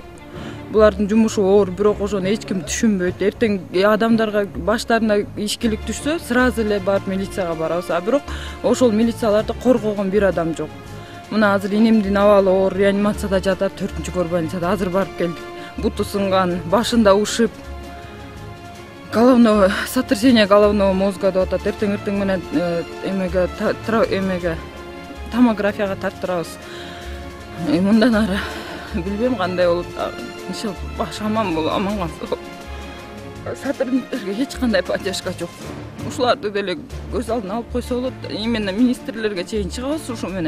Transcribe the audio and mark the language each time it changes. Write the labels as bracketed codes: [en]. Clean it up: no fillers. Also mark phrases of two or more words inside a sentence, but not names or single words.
[ky] Булардын жумушу оор, бирок ошону эч ким түшүнбөйт. Эртең адамдарга баштарына ишкилик түшсө, сразу эле барып милицияга барабыз. А бирок ошол милицияларды коргогон бир адам жок. Мына азыр инимдин абалы оор, реанимацияда жатат, 4-чугор больницада. Азыр барып келдик. Буту сынган, башында ушып, [ru] головного сотрясение головного мозга [ky] деп атат. Эртең менен эмеге томографияга тарттырабыз. Мындан ары билбейм кандай болот. Иншалла баш аман болуп, аман калса. Сотрудниктерге эч кандай поддержка жок. Ушуларды деле көз алдына алып койсо болот. Именно министрлерге чейин чыгабыз ушу менен.